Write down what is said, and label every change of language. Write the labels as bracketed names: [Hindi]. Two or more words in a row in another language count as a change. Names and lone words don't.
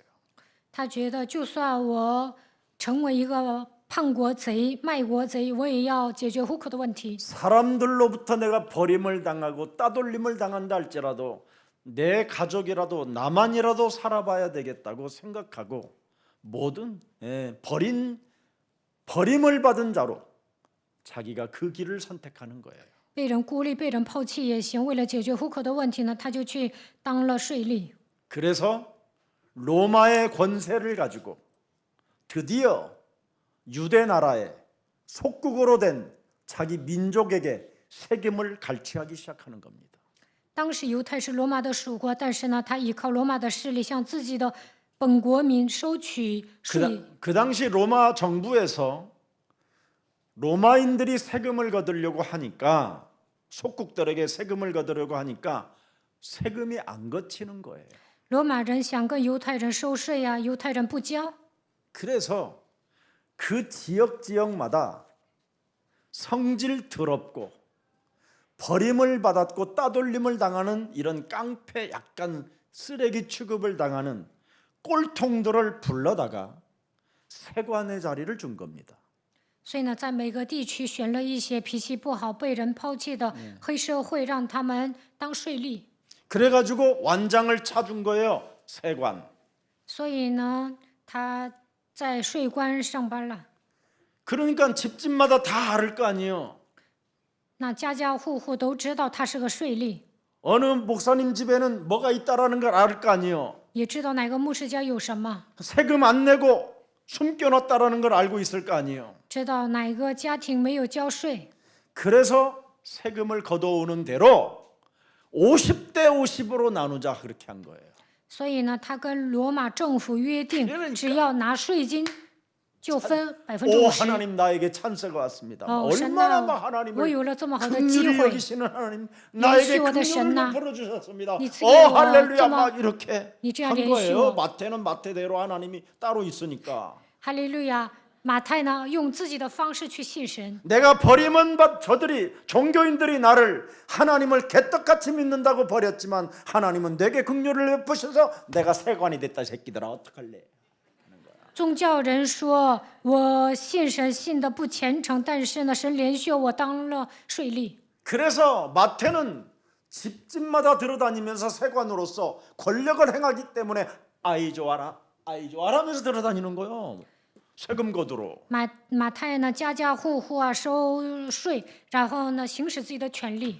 [Chinese] 他觉得，就算我成为一个叛国贼、卖国贼，我也要解决户口的问题。 [Korean] 사람들로부터 내가 버림을 당하고 따돌림을 당한다 할지라도 내 가족이라도 나만이라도 살아봐야 되겠다고 생각하고 모든 버림을 받은 자로 자기가 그 길을 선택하는 거예요. [Chinese] 被人孤立、被人抛弃也行，为了解决户口的问题呢，他就去当了税吏。 [Korean] 그래서 로마의 권세를 가지고 드디어 유대 나라의 속국으로 된 자기 민족에게 세금을 갈취하기 시작하는 겁니다. [Chinese] 当时犹太是罗马的属国，但是呢，他依靠罗马的势力，向自己的本国民收取税。 [Korean] 그 당시 로마 정부에서 로마인들이 세금을 거두려고 하니까 속국들에게 세금을 거두려고 하니까 세금이 안 거치는 거예요. [Chinese] 罗马人想跟犹太人收税呀，犹太人不交， [Korean] 그래서 그 지역마다 성질 더럽고 버림을 받았고 따돌림을 당하는 이런 깡패 약간 쓰레기 취급을 당하는 꼴통들을 불러다가 세관의 자리를 준 겁니다. [Chinese] 所以呢，在每个地区选了一些脾气不好、被人抛弃的黑社会，让他们当税吏。 [Korean] 그래가지고 완장을 차준 거예요. 세관. [Chinese] 所以呢，他在税关上班了。 [Korean] 그러니까 집집마다 다 알을 거 아니에요. [Chinese] 那家家户户都知道他是个税吏， [Korean] 어느 목사님 집에는 뭐가 있다라는 걸 알 거 아니에요. [Chinese] 也知道哪个牧师家有什么， [Korean] 세금 안 내고 숨겨놨다라는 걸 알고 있을 거 아니에요. [Chinese] 知道哪个家庭没有交税。 [Korean] 그래서 세금을 걷어오는 대로 50대 50으로 나누자 그렇게 한 거예요. [Chinese] 所以呢，他跟罗马政府约定， [Korean] 그러니까 [Chinese] 只要拿税金，就分 [Korean] 오 [Chinese] 50%。 [Korean] 하나님 나에게 찬스가 왔습니다. [Chinese] 哦，神 [Korean] 얼마나 [Chinese] 呐， [Korean] 막 [Chinese] 我 [Korean] 하나님을 [Chinese] 有了这么好的机 [Korean] 긍휼히 [Chinese] 会， [Korean] 여기시는 하나님 나에게 예수와 내 긍휼을 [Chinese] 神呐， [Korean] 베풀어 주셨습니다. [Chinese] 你赐给我 [Korean] 할렐루야 [Chinese] 这么 [Korean] 막 이렇게 [Chinese] 你这样 [Korean] 한 [Chinese] 怜恤 [Korean] 거예요. [Chinese] 我。 [Korean] 마태는 마태대로 하나님이 따로 있으니까. [Chinese] 哈利路亚！马太呢，用自己的方式去信神。 [Korean] 내가 버림은 받 저들이 종교인들이 나를 하나님을 개떡같이 믿는다고 버렸지만 하나님은 내게 긍휼을 베푸셔서 내가 세관이 됐다 새끼들아 어떡할래? [Chinese] 宗教人说我信神信的不虔诚，但是呢，神怜恤我当了税吏。 [Korean] 그래서 마태는 집집마다 들어다니면서 세관으로서 권력을 행하기 때문에 아이 좋아라 하면서 들어다니는 거예요. 세금 거두러. [Chinese] 马太呢，家家户户啊收税，然后呢行使自己的权利。